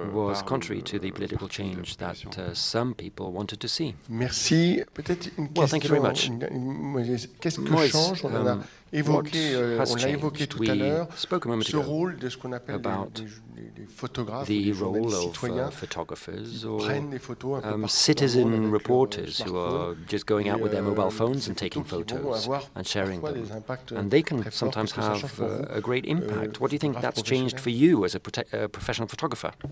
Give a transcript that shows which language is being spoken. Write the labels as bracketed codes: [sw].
[en] was contrary to the political change that some people wanted to see. [fr] Merci. Peut-être une question. [en] Thank you very much. [fr] Qu'est-ce que change? On l'a évoqué tout à l'heure. Ce rôle de ce qu'on appelle les photographes, les journalistes citoyens, qui prennent des photos un peu [en] citizen reporters who are just going out with their mobile phones and taking photos and sharing them. And they can sometimes have a great impact. What do you think that's changed for you as a professional photographer?